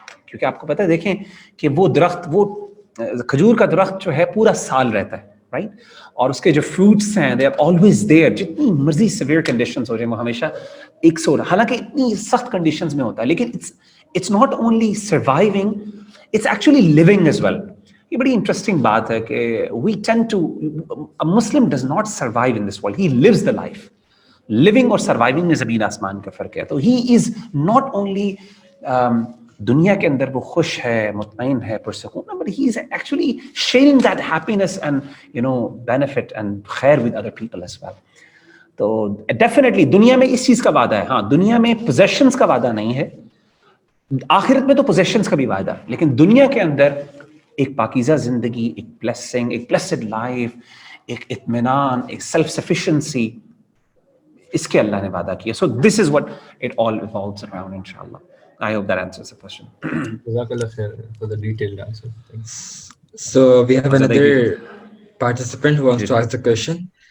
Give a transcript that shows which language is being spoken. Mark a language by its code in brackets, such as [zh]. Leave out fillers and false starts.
[ur] کیونکہ آپ کو پتہ ہے دیکھیں کہ وہ درخت, وہ کھجور کا درخت جو ہے پورا سال رہتا ہے, رائٹ, اور اس کے جو فروٹس ہیں [en] They are always there. [ur] جتنی مرضی سیویئر کنڈیشنز ہو جائیں وہ ہمیشہ ایک سو, حالانکہ اتنی سخت کنڈیشنز میں ہوتا ہے, لیکن [en] It's not only surviving, it's actually living as well. [ur] یہ بڑی انٹرسٹنگ بات ہے کہ [en] We tend to, a Muslim does not survive in this world, he lives the life. [ur] living اور surviving میں زمین آسمان کا فرق ہے. تو [en] he is not only [ur] دنیا کے اندر وہ خوش ہے, مطمئن ہے, پرسکون, [en] but he is actually sharing that happiness and benefit and خیر with other people as well. [ur] تو definitely دنیا میں اس چیز کا وعدہ ہے. ہاں دنیا میں possessions کا وعدہ نہیں ہے, آخرت میں تو possessions کا بھی وعدہ, لیکن دنیا کے اندر ایک پاکیزہ زندگی, ایک blessing, ایک blessed life, ایک اطمینان, ایک self sufficiency, اس کے اللہ نے وعدہ کیا. [en] So this is what it all evolves around, inshallah. I hope that answers the question. Jazakallah khair for the detailed answer. So we have another participant who wants to ask the question.